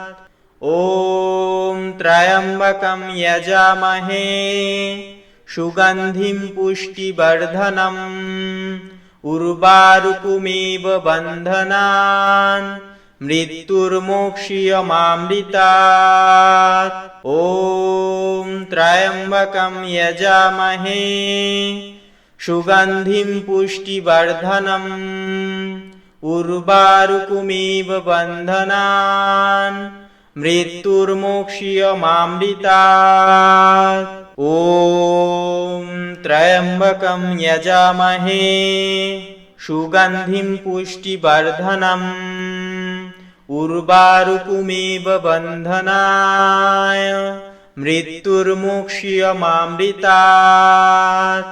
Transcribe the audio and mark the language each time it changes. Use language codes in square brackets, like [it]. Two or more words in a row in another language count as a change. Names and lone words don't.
[sa] ওম ত্র্যম্বকম যজামহে সুগন্ধিম পুষ্টিবর্ধনম উর্বারুকমিব বন্ধনান মৃত্যুর্মোক্ষ্যমামৃতাৎ। ওম ত্র্যম্বকম যজামহে সুগন্ধিম পুষ্টিবর্ধনম উর্বারুকমিব বন্ধনান मृत्युर्मोक्ष्यमामृतात्। ॐ त्र्यम्बकं यजामहे सुगन्धिं पुष्टिवर्धनम् उर्वारुकमिव बन्धनाय मृत्युर्मोक्ष्यमामृतात्।